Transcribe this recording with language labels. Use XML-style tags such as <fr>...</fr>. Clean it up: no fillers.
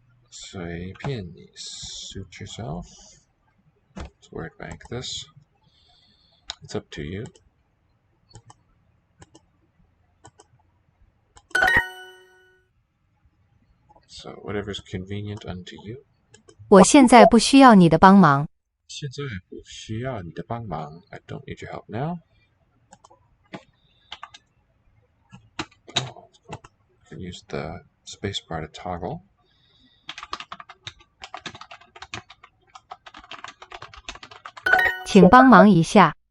<zh>随便你</zh> <en>suit yourself. Let's word bank this. It's up to you. So whatever's convenient unto you.</en> <zh>我现在不需要你的帮忙。现在不需要你的帮忙.</zh> <en>I don't need your help now. Oh, you can use the spacebar to toggle.</en> <zh>请帮忙一下。</zh>